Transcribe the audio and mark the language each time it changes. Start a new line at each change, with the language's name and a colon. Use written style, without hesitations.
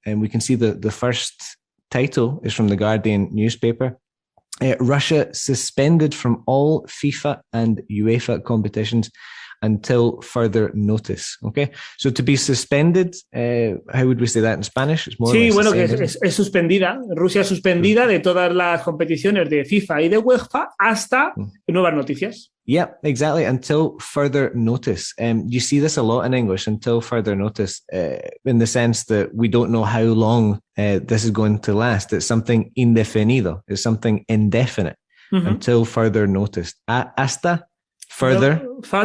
English: And we can see the first title is from the Guardian newspaper. Russia suspended from all FIFA and UEFA competitions until further notice. Okay, so to be suspended, how would we say that in Spanish? It's more
Spanish: sí, bueno, que es suspendida. Rusia es suspendida de todas las competiciones de FIFA y de UEFA hasta nuevas noticias.
English: Yeah, exactly. Until further notice. You see this a lot in English, until further notice, in the sense that we don't know how long this is going to last. It's something indefinido. It's something indefinite. Until further notice. Hasta further like